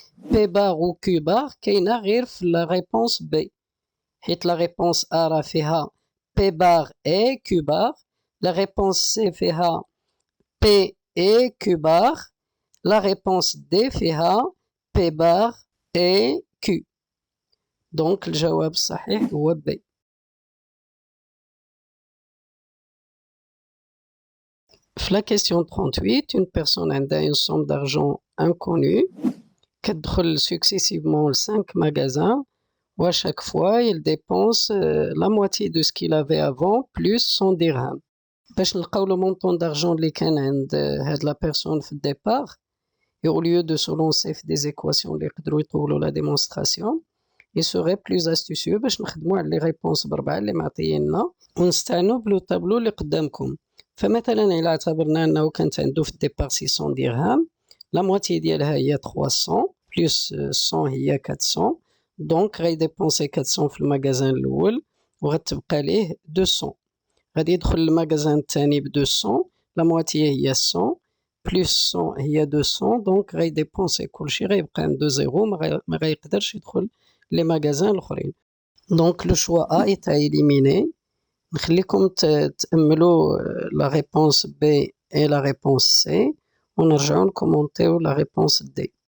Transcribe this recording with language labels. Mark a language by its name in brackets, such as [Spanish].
[French] P bar ou Q bar, [Arabic] كاينة غير في [French] la réponse B. [Arabic] حيت [French] la réponse A راه فيها P bar et Q bar. La réponse C فيها P et Q bar. La réponse D فيها P bar et Q. [Arabic] Donc الجواب الصحيح هو B. [French] La question 38, une personne a une somme d'argent inconnue qui déroule successivement 5 magasins où à chaque fois il dépense la moitié de ce qu'il avait avant plus 100 dirhams. باش نلقاو le montant d'argent اللي كان عند هاد la personne في départ et au lieu de se lancer des équations [Arabic] اللي يقدروا يطولوا [French] la démonstration, il serait plus astucieux [Arabic] باش نخدموا على [French] les réponses بربعة اللي معطييننا [Arabic] ونستعنوا بلو طابلو اللي قدامكم. فمثلا إلا اعتبرنا أنه كانت عنده في الديبار 600 درهم، لا موتي ديالها هي 300 بلس 100 هي 400، دونك غيديبونسي 400 في المغازان الأول وغتبقى ليه 200. غادي يدخل المغازان الثاني ب 200، لا موتي هي 100 بلس 100 هي 200، دونك غيديبونسي كلشي غيبقى عنده زيرو، ما غيقدرش يدخل لي مغازان الآخرين. [French] دونك لو شوا A est à éliminer. [Arabic] نخليكم تأملوا [French] la réponse B et la réponse C [Arabic] ونرجعوا نكومونتيو [French] la réponse D.